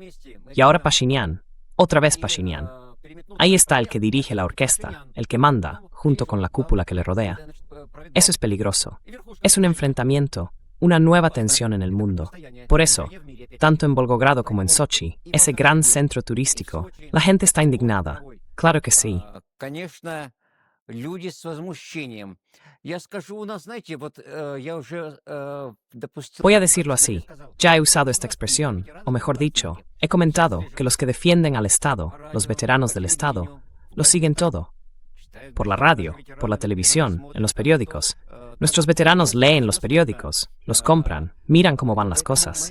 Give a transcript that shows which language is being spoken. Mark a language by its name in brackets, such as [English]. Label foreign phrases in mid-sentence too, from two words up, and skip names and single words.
[Spanish] Y ahora Pashinyan, otra vez Pashinyan. Ahí está el que dirige la orquesta, el que manda, junto con la cúpula que le rodea. Eso es peligroso. Es un enfrentamiento, una nueva tensión en el mundo. Por eso, tanto en Volgogrado como en Sochi, ese gran centro turístico, la gente está indignada. Claro que sí. [Russian] Конечно, люди с возмущением. Я скажу, у нас, знаете, вот я уже допустил... [Spanish] Voy a decirlo así. Ya he usado esta expresión, o mejor dicho, he comentado que los que defienden al Estado, los veteranos del Estado, lo siguen todo. Por la radio, por la televisión, en los periódicos. Nuestros veteranos leen los periódicos, los compran, miran cómo van las cosas.